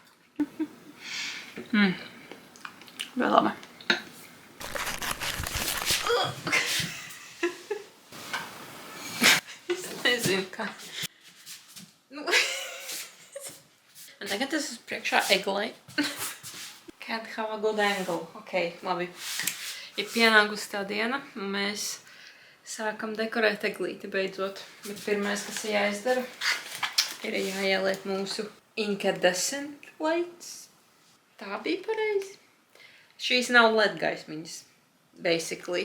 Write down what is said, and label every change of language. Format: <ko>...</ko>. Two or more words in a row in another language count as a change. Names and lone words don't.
<lv>Vēl labi. Es nezinu, kā. Nu. Un tagad es esmu priekšā eglai.</lv> <en>Can't have a good angle.</en> <lv>Ok, labi. Ir pienākusi tā diena, un mēs sākam dekorēt eglīti beidzot. Bet pirmais, kas ir jāizdara, ir jāieliek mūsu</lv> <en>incandescent lights.</en> <lv>Tā bija pareizi. Šīs nav LED gaismiņas, basically.</lv>